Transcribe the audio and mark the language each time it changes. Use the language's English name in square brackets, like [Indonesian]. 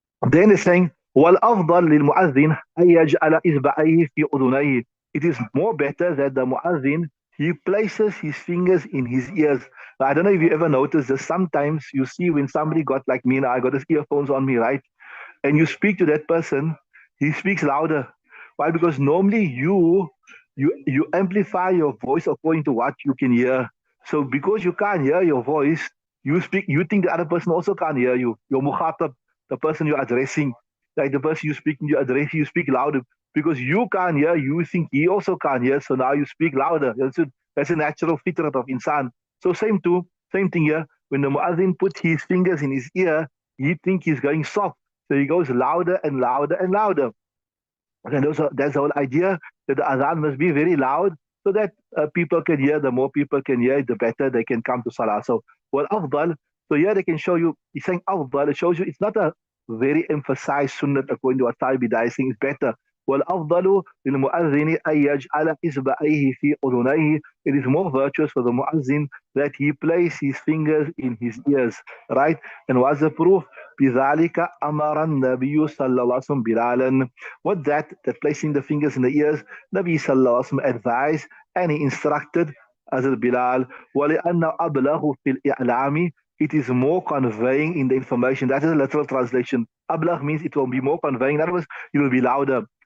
[English] Then it's saying, [Arabic] وَالْأَفْضَلْ لِلْمُؤَذِّنِ أَن يَجْعَلَ إِصْبَعَيْهِ فِي أُذُنَيْهِ. [English] It is more better that the muazzin, he places his fingers in his ears. I don't know if you ever noticed this. Sometimes you see when somebody got like me, now I got his earphones on me, right? And you speak to that person, he speaks louder. Why? Because normally you amplify your voice according to what you can hear. So because you can't hear your voice, you think the other person also can't hear you. Your mukhatab, the person you're addressing, like the person you speaking, you address, you speak louder because you can't hear. You think he also can't hear, so now you speak louder. That's a natural fitrat of insan. So same thing here. When the muazzin puts his fingers in his ear, he think he's going soft, so he goes louder and louder and louder. And also, that's the whole idea that the azan must be very loud so that people can hear. The more people can hear, the better they can come to salah. So, well, afdal. So here they can show you. He's saying afdal. It shows you it's not a very emphasized sunnah according to what Bidai is saying. It's better. [Arabic] والأفضل للمؤذن أن يجعل إصبعيه في أذنيه. [English] It is more virtuous for the muazzin that he place his fingers in his ears, right? And what's the proof? [Arabic] بذلك أمر النبي صلى الله عليه وسلم بلالا. [English] What that placing the fingers in the ears, Nabi sallallahu alaihi wasallam advised and he instructed as Bilal. [Arabic] ولأن أبلغ في الإعلام, [English] it is more conveying in the information. That is a literal translation. Ablag means it will be more conveying. In other words, it will be louder.